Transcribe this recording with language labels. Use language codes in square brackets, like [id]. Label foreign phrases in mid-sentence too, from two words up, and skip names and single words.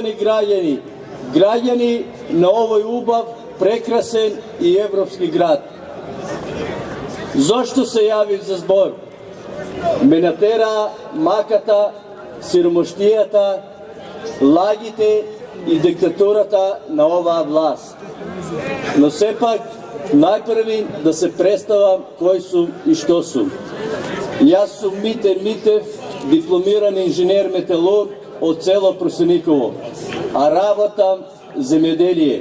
[mk] граѓани на овој убав прекрасен и европски град. Зашто се јавим за збор? Ме натера маката, сиромаштијата, лагите и диктатурата на оваа власт. Но сепак, најпрви да се представам кој сум и што сум. Јас сум Мите Митев, дипломиран инженер-металург од село Просениково, а работам земјоделие.